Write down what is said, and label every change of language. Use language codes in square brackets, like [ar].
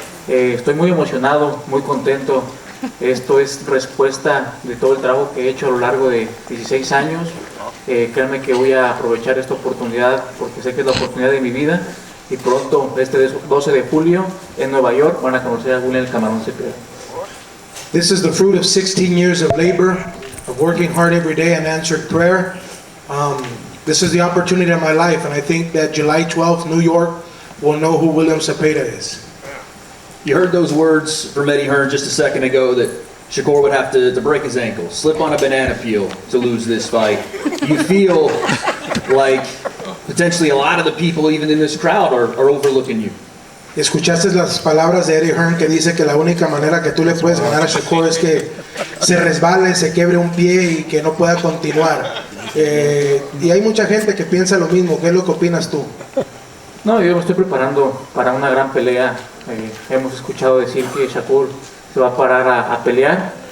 [es] Estoy muy emocionado, muy contento. Esto es respuesta de todo el trabajo que he hecho a lo largo de 16 años. Créanme que voy a aprovechar esta oportunidad porque sé que es la oportunidad de mi vida. Y pronto, este 12 de julio, en Nueva York, van a conocer a William el Camarón Zepeda. [en] This is the fruit of 16 years of labor, of working hard every day and answered prayer. This is the opportunity of my life, and I think that July 12th, New York will know who William Zepeda is. You heard those words from Eddie Hearn just a second ago that Shakur would have to break his ankle, slip on a banana peel to lose this fight. You feel like potentially a lot of the people even in this crowd are overlooking you. [es] Escuchaste las palabras de Eddie Hearn que dice que la única manera que tú le puedes ganar a Shakur es que se resbale, se quiebre un pie y que no pueda continuar. Y hay mucha gente que piensa lo mismo. ¿Qué es lo que opinas tú? No, yo me estoy preparando para una gran pelea. Hemos escuchado decir que Shakur se va a parar a pelear.